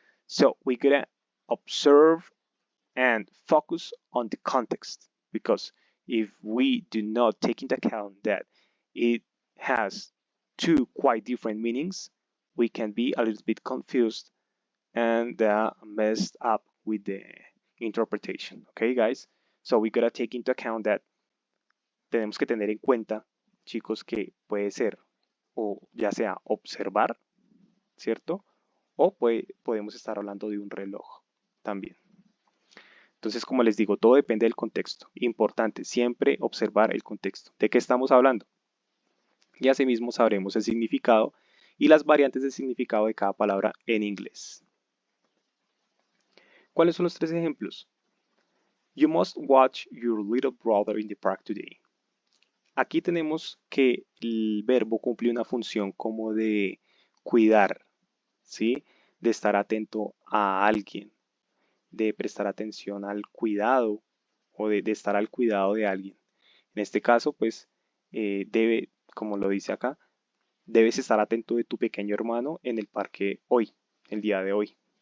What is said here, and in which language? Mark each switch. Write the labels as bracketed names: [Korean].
[English] So we gotta observe and focus on the context, because if we do not take into account that it has two quite different meanings, we can be a little bit confused and messed up with the interpretation. Okay, guys? So we gotta take into account that [Spanish] tenemos que tener en cuenta, chicos, que puede ser o ya sea observar, ¿cierto? O podemos estar hablando de un reloj también. Entonces, como les digo, todo depende del contexto. Importante, siempre observar el contexto. ¿De qué estamos hablando? Y asimismo sabremos el significado y las variantes de significado de cada palabra en inglés. ¿Cuáles son los tres ejemplos? [English] You must watch your little brother in the park today. [Spanish] Aquí tenemos que el verbo cumple una función como de cuidar, ¿sí? De estar atento a alguien, de prestar atención al cuidado o de estar al cuidado de alguien. En este caso, pues, debe, como lo dice acá, debes estar atento de tu pequeño hermano en el parque hoy, el día de hoy.